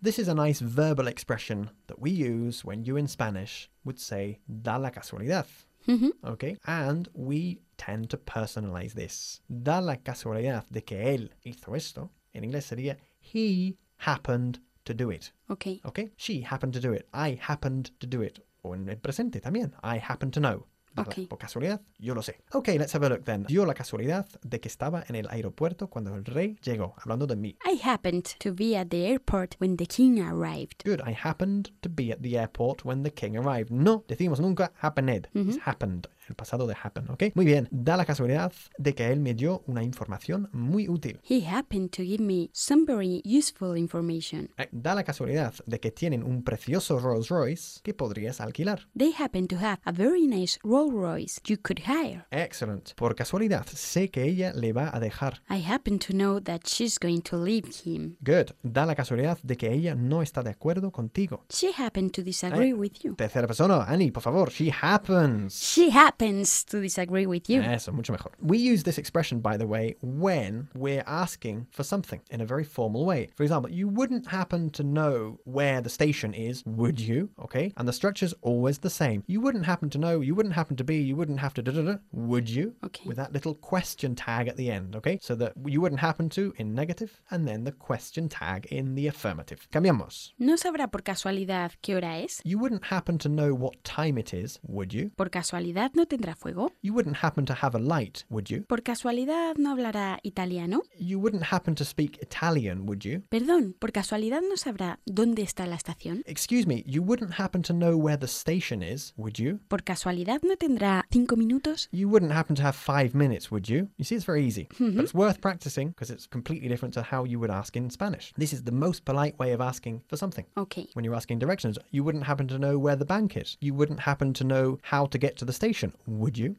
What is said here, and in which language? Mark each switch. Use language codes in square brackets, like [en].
[en] This is a nice verbal expression that we use when you in Spanish would say, [es] da la casualidad. Mm-hmm. [en] Okay, and we tend to personalize this. [es] Da la casualidad de que él hizo esto. En inglés sería, [en] he happened to do it. Okay. Okay, she happened to do it. I happened to do it. [es] O en el presente también. [en] I happen to know. Okay. [es] Por casualidad, yo lo sé. [en] Okay, let's have a look then. [es] Dio la casualidad de que estaba en el aeropuerto cuando el rey llegó, hablando de mí. [en] I happened to be at the airport when the king arrived. Good, I happened to be at the airport when the king arrived. [es] No, decimos nunca happened. Mm-hmm. [en] It's happened, [es] el pasado de happen, okay? Muy bien, da la casualidad de que él me dio una información muy útil. [en] He happened to give me some very useful information. [es] Da la casualidad de que tienen un precioso Rolls Royce que podrías alquilar. [en] They happen to have a very nice Rolls Royce you could hire. Excellent. [es] Por casualidad, sé que ella le va a dejar. [en] I happen to know that she's going to leave him. Good. [es] Da la casualidad de que ella no está de acuerdo contigo. [en] She happened to disagree with you. [es] Tercera persona, Annie, por favor. [en] She happens. She happens to disagree with you. [es] Eso, mucho mejor. [en] We use this expression, by the way, when we're asking for something in a very formal way. For example, you wouldn't happen to know where the station is, would you? Okay? And the structure's always the same. You wouldn't happen to know, you wouldn't happen to be, you wouldn't have to da-da-da, would you? Okay. With that little question tag at the end, okay? So that you wouldn't happen to in negative, and then the question tag in the affirmative. [es] Cambiamos. ¿No sabrá por casualidad qué hora es? [en] You wouldn't happen to know what time it is, would you? [es] ¿Por casualidad no tendrá fuego? [en] You wouldn't happen to have a light, would you? [es] ¿Por casualidad no hablará italiano? [en] You wouldn't happen to speak Italian, would you? [es] Perdón, ¿por casualidad no sabrá dónde está la estación? [en] Excuse me, you wouldn't happen to know where the station is, would you? [es] ¿Por casualidad no tendrá 5 minutos? [en] You wouldn't happen to have 5 minutes, would you? You see, it's very easy. Mm-hmm. But it's worth practicing because it's completely different to how you would ask in Spanish. This is the most polite way of asking for something. Okay. When you're asking directions, you wouldn't happen to know where the bank is. You wouldn't happen to know how to get to the station, would you?